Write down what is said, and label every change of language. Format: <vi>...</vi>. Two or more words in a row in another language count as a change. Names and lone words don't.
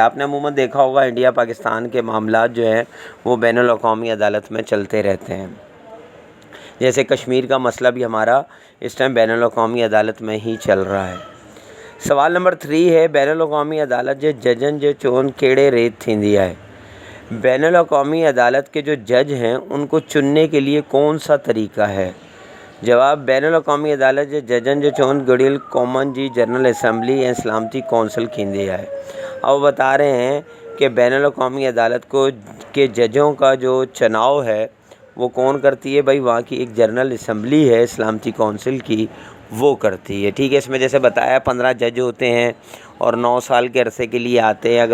<ur>آپ نے عموماً دیکھا ہوگا انڈیا پاکستان کے معاملات جو ہیں وہ بین الاقوامی عدالت میں چلتے رہتے ہیں، جیسے کشمیر کا مسئلہ بھی ہمارا اس ٹائم بین الاقوامی عدالت میں ہی چل رہا ہے۔</ur> <sd>سوال نمبر 3 ہے، بین الاقوامی عدالت جے ججن جے چون کیڑے ریت تھیندی ہے؟</sd> <ur>بین الاقوامی عدالت کے جو جج ہیں ان کو چننے کے لیے کون سا طریقہ ہے؟</ur> <sd>جواب، بین الاقوامی عدالت جے ججن جے چون گڑیل قومن جی جنرل اسمبلی یا سلامتی کونسل کیندی ہے۔</sd> <ur>اب بتا رہے ہیں کہ بین الاقوامی عدالت کو کے ججوں کا جو چناؤ ہے وہ کون کرتی ہے؟ بھائی وہاں کی ایک جنرل اسمبلی ہے سلامتی کونسل کی، وہ کرتی ہے، ٹھیک ہے۔ اس میں جیسے بتایا 15 جج ہوتے ہیں اور 9 سال کے عرصے کے لیے آتے ہیں۔</ur>